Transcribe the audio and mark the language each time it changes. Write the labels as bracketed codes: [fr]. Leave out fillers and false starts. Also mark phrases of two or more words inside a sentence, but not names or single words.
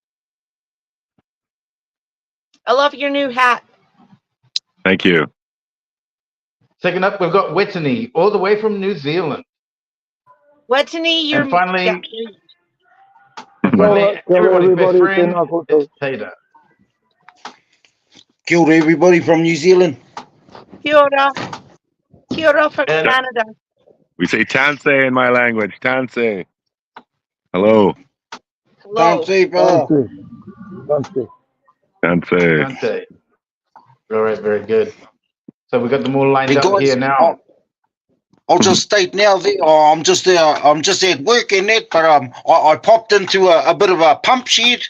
[en] I love your new hat. Thank you. Second up, we've got Weaponization, all the way from New Zealand. Weaponization, you're. And finally, everybody's best friend, it's Tater. [mi] Kia ora, [en] everybody from New Zealand. [mi] Kia ora. Kia ora from Canada. [en] We say tanse in my language. Tanse. Hello. Tanse, brother. Tanse. All right, very good. So we've got them all lined up here now. I'll just state now that I'm just at work and that, but I popped into a bit of a pump shed.